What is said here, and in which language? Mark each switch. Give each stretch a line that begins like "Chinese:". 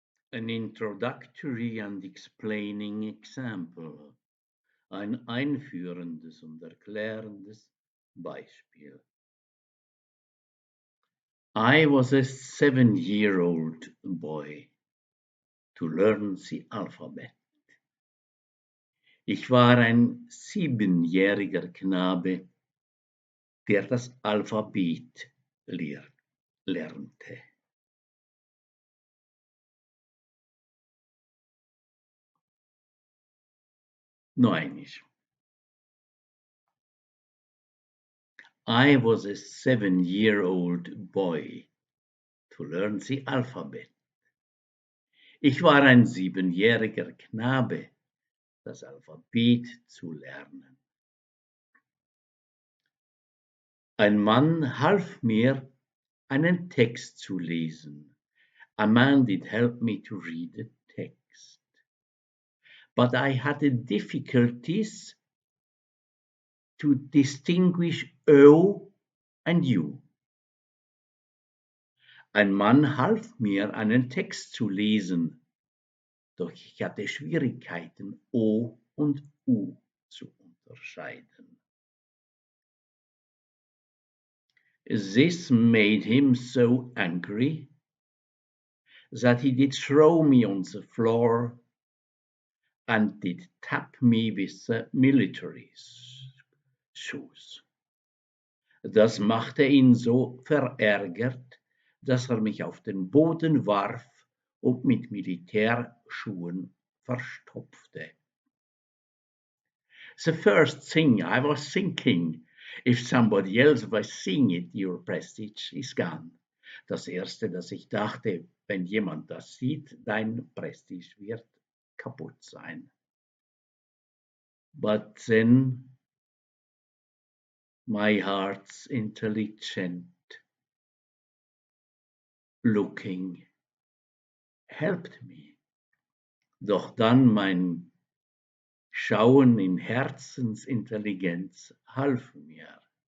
English: An introductory and explaining example.
German: Ein einführendes und erklärendes Beispiel.
English: I was a 7-year-old boy to learn the alphabet.
German: Ich war ein 7-jähriger Knabe, der das Alphabet lernte. Neunisch.
English: I was a 7-year-old boy to learn the alphabet.
German: Ich war ein 7-jähriger Knabe, das Alphabet zu lernen. Ein Mann half mir, einen Text zu lesen.
English: A man did help me to read the text. But I had difficulties to distinguish O and U.
German: Ein Mann half mir, einen Text zu lesen, doch ich hatte Schwierigkeiten, O und U zu unterscheiden.
English: This made him so angry that he did throw me on the floor and did tap me with the military shoes.
German: Das machte ihn so verärgert, dass er mich auf den Boden warf und mit Militärschuhen verstopfte.
English: The first thing I was thinking, if somebody else was seeing it, your prestige is gone.
German: Das erste, das ich dachte, wenn jemand das sieht, dein Prestige wird kaputt sein.
English: But then my heart's intelligent looking helped me.
German: Doch dann mein Schauen in Herzensintelligenz half mir.